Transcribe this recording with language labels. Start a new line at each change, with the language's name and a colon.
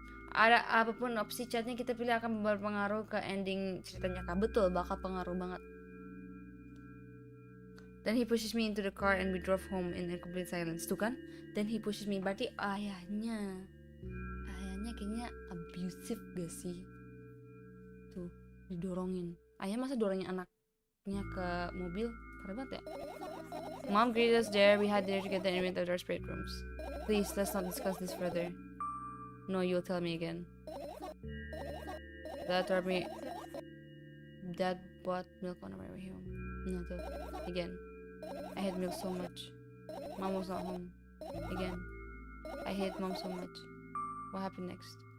Indonesian: Ada apapun opsi chatnya kita pilih akan berpengaruh ke ending ceritanya kak. Betul, bakal pengaruh banget.
English: Then he pushes me into the car and we drove home in a complete silence.
Indonesian: Tuh kan?
English: Then he pushes me.
Indonesian: Berarti ayahnya kayaknya abusive gak sih? Tuh, didorongin. Ayah masa dorongin anaknya ke mobil? Parah banget ya.
English: Mom greeted us there. We had dinner together and went to our separate rooms. Please, let's not discuss this further. No, you'll tell me again. Dad bought milk on our way home. No, again. I hate milk so much. Mom was not home. Again. I hate mom so much. What happened next?